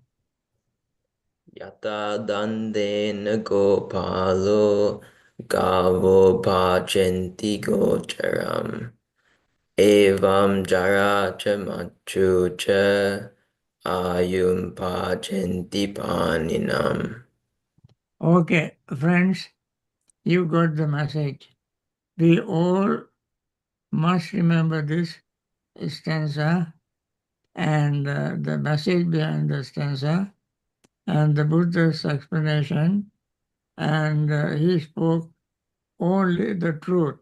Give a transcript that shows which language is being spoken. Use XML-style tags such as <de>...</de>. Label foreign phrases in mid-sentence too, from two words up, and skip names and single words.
<pi>යතා දන්දේන ගෝපාලෝ ගාවෝපාචෙන්ති ගෝචරම් එවම් ජරාච මච්චුච ආයුම් පාචෙන්ති පානිනම්.</pi> <en>Okay, friends, you got the message. We all must remember this stanza and the message behind the stanza and the Buddha's explanation, and he spoke only the truth.</en>